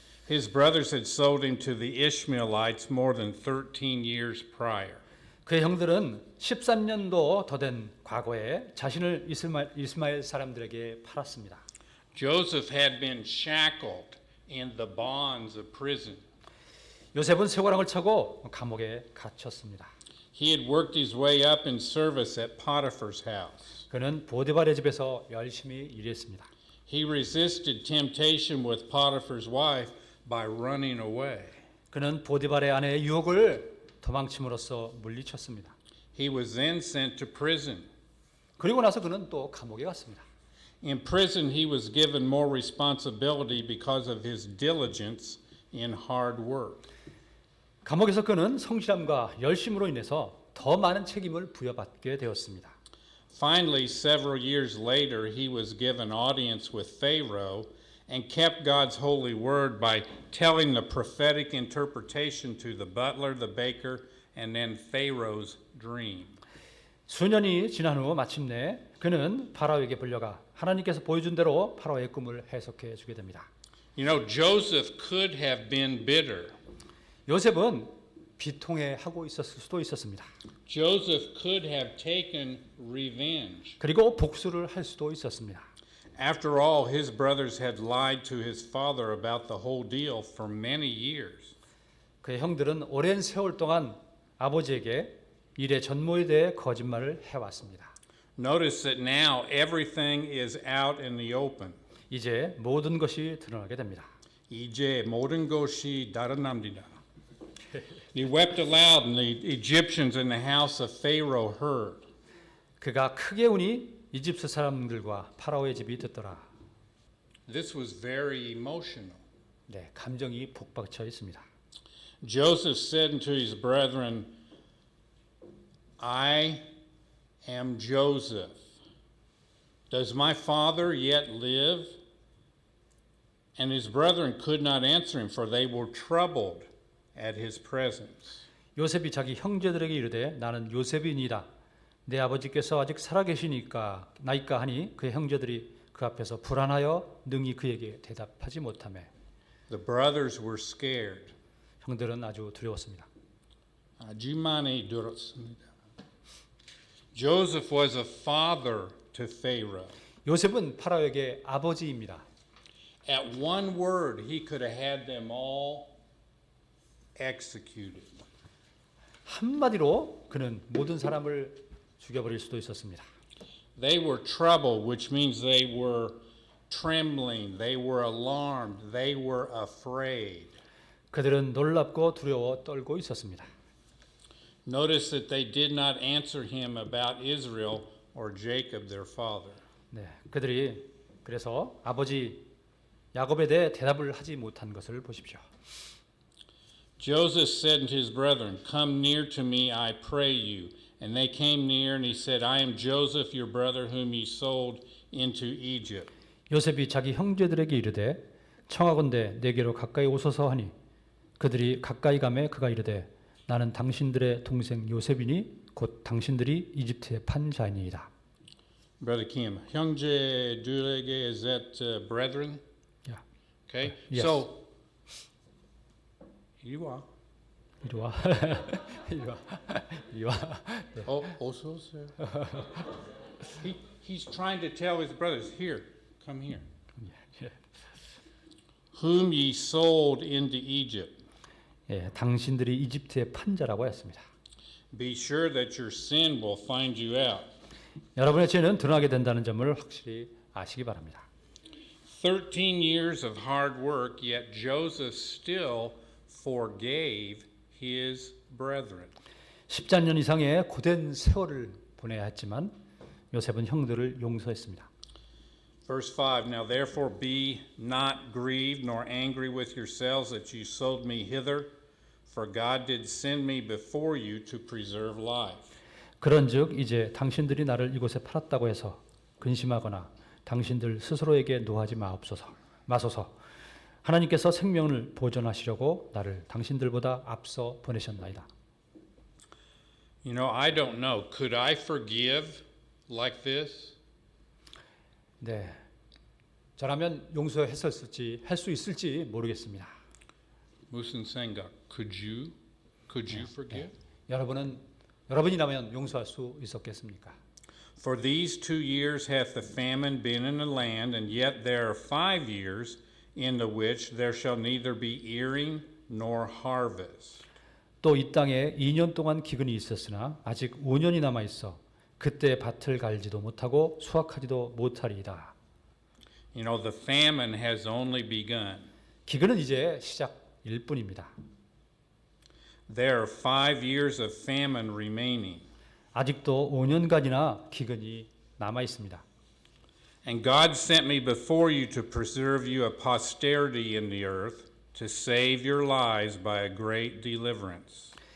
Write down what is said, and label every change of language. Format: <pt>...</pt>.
<en>His brothers had sold him to the Ishmaelites more than 13 years prior.</en> <ko>그의 형들은 13년도 더 된 과거에 자신을 이스마엘 사람들에게 팔았습니다.</ko> <en>Joseph had been shackled in the bonds of prison.</en> <ko>요셉은 쇠고랑을 차고 감옥에 갇혔습니다.</ko> <en>He had worked his way up in service at Potiphar's house.</en> <ko>그는 보디발의 집에서 열심히 일했습니다.</ko> <en>He resisted temptation with Potiphar's wife by running away.</en> <ko>그는 보디발의 아내의 유혹을 도망침으로써 물리쳤습니다.</ko> <en>He was then sent to prison.</en> <ko>그리고 나서 그는 또 감옥에 갔습니다.</ko> <en>In prison, he was given more responsibility because of his diligence in hard work.</en> <ko>감옥에서 그는 성실함과 열심으로 인해서 더 많은 책임을 부여받게 되었습니다.</ko> <en>Finally, several years later, he was given audience with Pharaoh and kept God's holy word by telling the prophetic interpretation to the butler, the baker, and then Pharaoh's dream.</en> <ko>수년이 지난 후 마침내 그는 파라오에게 불려가 하나님께서 보여준 대로 파라오의 꿈을 해석해 주게 됩니다.</ko> <en>You know, Joseph could have been bitter.</en> <ko>요셉은 비통해하고 있었을 수도 있었습니다.</ko> <en>Joseph could have taken revenge.</en> <ko>그리고 복수를 할 수도 있었습니다.</ko> <en>After all, his brothers had lied to his father about the whole deal for many years.</en> <ko>그의 형들은 오랜 세월 동안 아버지에게 일의 전모에 대해 거짓말을 해왔습니다.</ko> <en>Notice that now everything is out in the open.</en> <ko>이제 모든 것이 드러나게 됩니다. 이제 모든 것이 드러납니다.</ko> <en>He wept aloud, and the Egyptians in the house of Pharaoh heard.</en> <ko>그가 크게 우니 이집트 사람들과 파라오의 집이 듣더라.</ko> <en>This was very emotional.</en> <ko>네, 감정이 북받쳐 있습니다.</ko> <en>Joseph said unto his brethren, I am Joseph. Does my father yet live? And his brethren could not answer him, for they were troubled at his presence.</en> <ko>요셉이 자기 형제들에게 이르되 나는 요셉이니이다. 내 아버지께서 아직 살아계시니까 나이까 하니 그의 형제들이 그 앞에서 불안하여 능히 그에게 대답하지 못하매</ko> <en>The brothers were scared.</en> <ko>형들은 아주 두려웠습니다. 아주 많이 두려웠습니다.</ko> <en>Joseph was a father to Pharaoh.</en> <ko>요셉은 파라오에게 아버지입니다.</ko> <en>At one word, he could have had them all executed.</en> <ko>한마디로 그는 모든 사람을 죽여버릴 수도 있었습니다.</ko> <en>They were troubled, which means they were trembling, they were alarmed, they were afraid.</en> <ko>그들은 놀랍고 두려워 떨고 있었습니다.</ko> <en>Notice that they did not answer him about Israel or Jacob, their father.</en> <ko>네, 그들이 그래서 아버지 야곱에 대해 대답을 하지 못한 것을 보십시오.</ko> <en>Joseph said unto his brethren, Come near to me, I pray you. And they came near, and he said, I am Joseph, your brother, whom ye sold into Egypt.</en> <ko>요셉이 자기 형제들에게 이르되 청하건대 내게로 가까이 오소서 하니 그들이 가까이 가매 그가 이르되 나는 당신들의 동생 요셉이니 곧 당신들이 이집트에 판 자이니이다.</ko> <en>Brother Kim,</en> <ko>형제들에게</ko> <en>is that brethren? Yeah. Okay. Yes.</en> <ko>So 이리 와. 이리 와. 이리 와. 이리 와. 네. 어서 오세요.</ko> <en>He's trying to tell his brothers, here, come here.</en> <ko>예.</ko> <en>Whom ye sold into Egypt.</en> <ko>예, 당신들이 이집트의 판자라고 했습니다.</ko> <en>Be sure that your sin will find you out.</en> <ko>여러분의 죄는 드러나게 된다는 점을 확실히 아시기 바랍니다.</ko> <en>13 years of hard work, yet Joseph still forgave his brethren.</en> <ko>14년 이상의 고된 세월을 보내야 했지만 요셉은 형들을 용서했습니다.</ko> <en>Verse 5, Now therefore be not grieved nor angry with yourselves that you sold me hither, for God did send me before you to preserve life.</en> <ko>그런즉 이제 당신들이 나를 이곳에 팔았다고 해서 근심하거나 당신들 스스로에게 노하지 마소서. 하나님께서 생명을 보존하시려고 나를 당신들보다 앞서 보내셨나이다.</ko> <en>You know, I don't know. Could I forgive like this?</en> <ko>네, 저라면 용서했었을지 할 수 있을지 모르겠습니다. 무슨 생각?</ko> <en>Could you forgive?</en> <ko>여러분이라면 용서할 수 있었겠습니까?</ko> <en>For these 2 years hath the famine been in the land, and yet there are 5 years in the which there shall neither be earing nor harvest.</en> <ko>또 이 땅에 2년 동안 기근이 있었으나 아직 5년이 남아 있어 그때 밭을 갈지도 못하고 수확하지도 못하리이다.</ko> <en>You know, the famine has only begun.</en> <ko>기근은 이제 시작일 뿐입니다.</ko> <en>There are 5 years of famine remaining.</en> <ko>아직도 5년간이나 기근이 남아 있습니다.</ko> <en>And God sent me before you to preserve you a posterity in the earth, to save your lives by a great deliverance.</en>